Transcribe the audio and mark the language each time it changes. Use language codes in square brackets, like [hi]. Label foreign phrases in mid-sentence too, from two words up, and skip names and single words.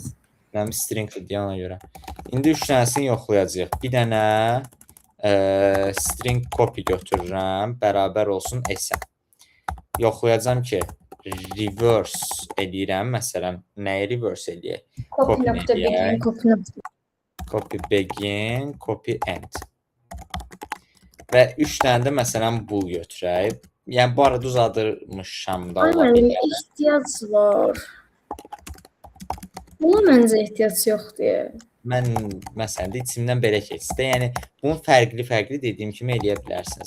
[az] Mənim string deyə ona görə. İndi 3 dənəsini yoxlayacağıq. Bir dənə [en] string copy [az] götürürəm, bərabər olsun S-ə. Yoxlayacağam ki, reverse eləyirəm. Məsələn, nəyi reverse eləyək? [en] Copy begin, copy end. [az] Və 3 dənə də məsələn bool götürək. Yəni bu arada uzadırmışam da ola Müəllim, bilər. ehtiyac var. Buna məncə ehtiyac yoxdur. Mən məsələn də içimdən belə keçdi. Yəni bunu fərqli dediyim kimi eləyə bilərsiniz.